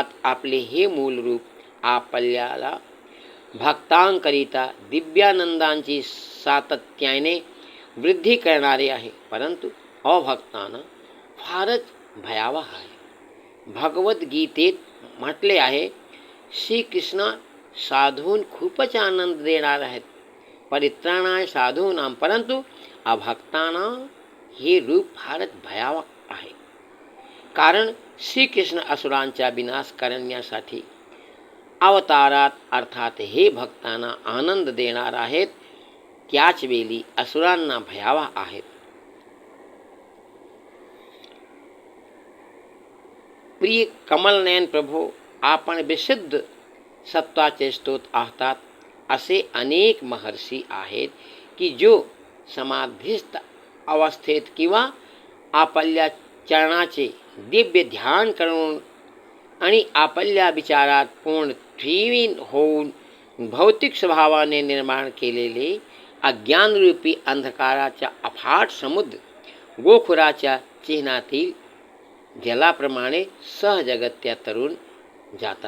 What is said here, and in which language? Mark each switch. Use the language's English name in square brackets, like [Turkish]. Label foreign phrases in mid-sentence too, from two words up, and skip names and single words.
[Marathi] आपले हे मूल रूप आपल्याला भक्तांकरिता दिव्यानंदांची सातत्याने वृद्धी करणारे आहे, परंतु अभक्तांना फारच भयावह आहे. भगवद्गीतेत म्हटले आहे, श्रीकृष्ण साधून खूपच आनंद देणार आहेत, [Sanskrit] परित्राणाय साधूनां, [Marathi] परंतु अभक्तांना हे रूप फारच भयावह आहे. कारण श्रीकृष्ण असुरांचा विनाश करण्यासाठी अवतारात अर्थात हे भक्तांना आनंद देणार आहेत, त्याच वेळी असुरांना भयावह आहेत. प्रिय कमलनयन प्रभो, आपण विशुद्ध सत्वाचे स्रोत आहात. असे अनेक महर्षी आहेत की जो समाधिस्थ अवस्थेत किंवा आपल्या चरणाचे दिव्य ध्यान करून आणि आपल्या विचारात पूर्ण ठेवीन होऊन भौतिक स्वभावाने निर्माण केलेले अज्ञानरूपी अंधकाराच्या अफाट समुद्र गोखुराच्या चिन्हातील जलाप्रमाणे सहजगत्या तरून जातात.